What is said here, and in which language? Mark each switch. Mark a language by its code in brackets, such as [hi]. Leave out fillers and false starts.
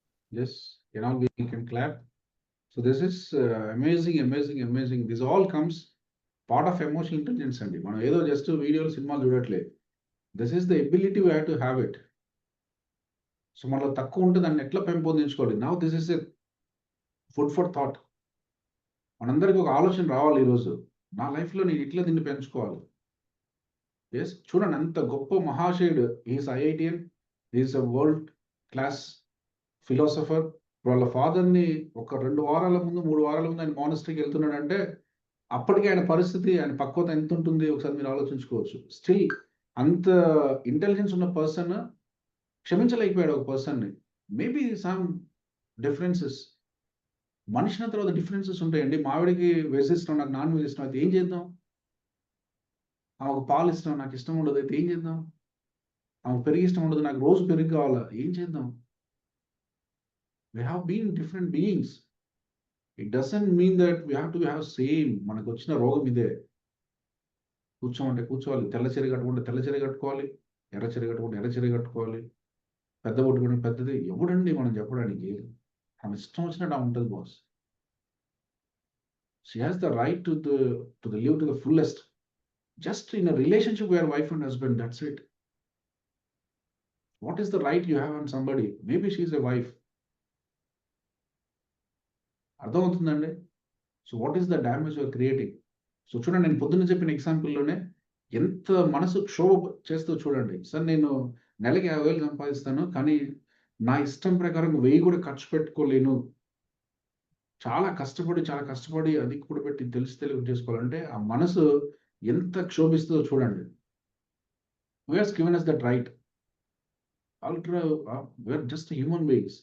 [en] Yes, we can clap. So this is amazing, amazing, amazing. This all comes part of emotional intelligence అండి. [te] మనం ఏదో just వీడియోలు సినిమాలు చూడట్లే. [en] This is the ability we have to have it. [te] So మనలో తక్కువ ఉంటే దాన్ని ఎట్లా పెంపొందించుకోవాలి. [en] Now this is a food for thought. [te] మనందరికీ ఒక ఆలోచన రావాలి ఈరోజు. నా లైఫ్‌లో నేను ఇట్లా దీన్ని పెంచుకోవాలి. ఎస్, చూడండి అంత గొప్ప మహాశయుడు. [en] Is IITian, is a world class philosopher. [te] వాళ్ళ ఫాదర్‌ని ఒక 2 వారాల ముందు, 3 వారాల ముందు ఆయన మానస్టరీకి వెళ్తున్నాడంటే, అప్పటికే ఆయన పరిస్థితి, ఆయన పక్వత ఎంత ఉంటుంది ఒకసారి మీరు ఆలోచించుకోవచ్చు. స్టిల్ అంత ఇంటెలిజెన్స్ ఉన్న పర్సన్ క్షమించలేకపోయాడు ఒక పర్సన్‌ని. [en] Maybe some differences. [te] మనిషిన తర్వాత డిఫరెన్సెస్ ఉంటాయండి. మావిడికి వెజ్ ఇష్టం, నాకు నాన్ వెజ్ ఇష్టం. అయితే ఏం చేద్దాం? ఆమెకు పాలు ఇష్టం, నాకు ఇష్టం ఉండదు. అయితే ఏం చేద్దాం? ఆమెకు పెరుగు ఇష్టం ఉండదు, నాకు రోజు పెరుగు కావాలా. ఏం చేద్దాం? [en] We have been different beings. It doesn't mean that we have to have same. [te] మనకు వచ్చిన రోగం ఇదే. కూర్చోమంటే కూర్చోవాలి, తెల్ల చీర కట్టుకుంటే తెల్ల చీర కట్టుకోవాలి, ఎర్ర చీర కట్టుకుంటే ఎర్ర చీర కట్టుకోవాలి, పెద్ద కొట్టుకుంటే పెద్దది. ఎవడండి మనం చెప్పడానికి? ఆమె ఇష్టం వచ్చినట్టు ఆమె ఉంటుంది boss. [en] She has the right to the live to the fullest. Just in a relationship where wife and husband, that's it. What is the right you have on somebody? Maybe she is a wife. [te] అర్థమవుతుందండి? [en] So what is the damage you are creating? [te] So చూడండి, నేను పొద్దున్న చెప్పిన ఎగ్జాంపుల్లోనే ఎంత మనసు క్షోభ చేస్తూ చూడండి. సార్ నేను నెలకి 50,000 సంపాదిస్తాను, కానీ నా ఇష్టం ప్రకారం 1000 కూడా ఖర్చు పెట్టుకోలేను. చాలా కష్టపడి అది కూడా పెట్టి తెలివి చేసుకోవాలంటే ఆ మనసు ఎంత క్షోభిస్తుందో చూడండి. [en] Who has given us that right? We are just human beings.